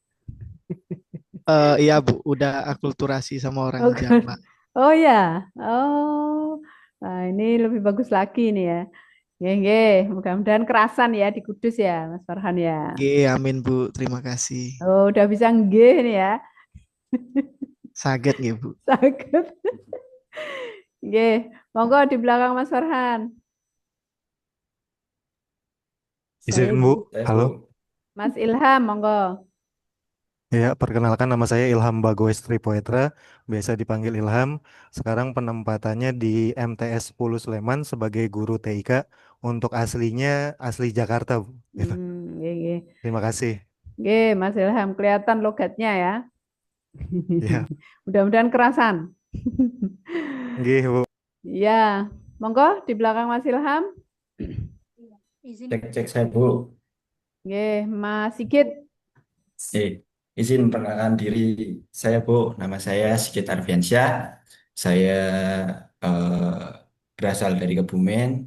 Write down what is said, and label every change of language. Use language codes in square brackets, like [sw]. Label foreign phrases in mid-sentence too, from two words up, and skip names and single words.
[id] Iya Bu, udah akulturasi sama orang Jawa. Oh ya, nah, ini lebih bagus lagi nih ya. Nggih, mudah-mudahan kerasan ya di Kudus ya, Mas Farhan ya. Nggih, amin Bu, terima kasih. Oh, udah bisa nggih nih ya. [jv] Saget nggih Bu. Saget. Nggih, [id] monggo di belakang Mas Farhan. Izin Bu, halo. Mas Ilham, monggo. Ya, perkenalkan nama saya Ilham Bagoes Tripoetra, biasa dipanggil Ilham. Sekarang penempatannya di MTS 10 Sleman sebagai guru TIK. Untuk aslinya asli Jakarta, Bu. Gitu. Terima kasih. Nggih, Mas Ilham, kelihatan logatnya ya. Ya. Mudah-mudahan kerasan. Nggih, Bu. Iya, monggo di belakang Mas Ilham. Cek saya Bu. Nggih, Mas Sigit. Izin memperkenalkan diri saya Bu, nama saya Sigit Arfiansyah. Saya berasal dari Kebumen.